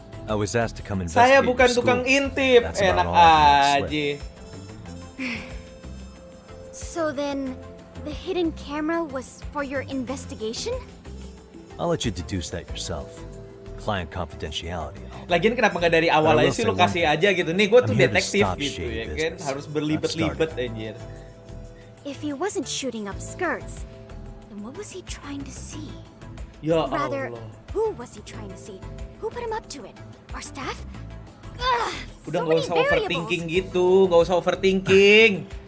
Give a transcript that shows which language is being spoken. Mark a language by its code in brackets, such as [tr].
[en] I was asked to come investigate. [id] Saya bukan tukang intip. Enak aja. [en] So then, the hidden camera was for your investigation? I'll let you deduce that yourself. Client confidentiality. [id] Lagian kenapa nggak dari awal aja sih lo kasih aja gitu. Nih gue tuh detektif gitu ya kan. Harus berlibet-libet anjir. [en] If he wasn't shooting up skirts, then what was he trying to see? [id] Ya [en] Rather, [id] Allah. [en] who was he trying to see? Who put him up to it? Our staff? [id] Udah nggak usah overthinking gitu, nggak usah overthinking.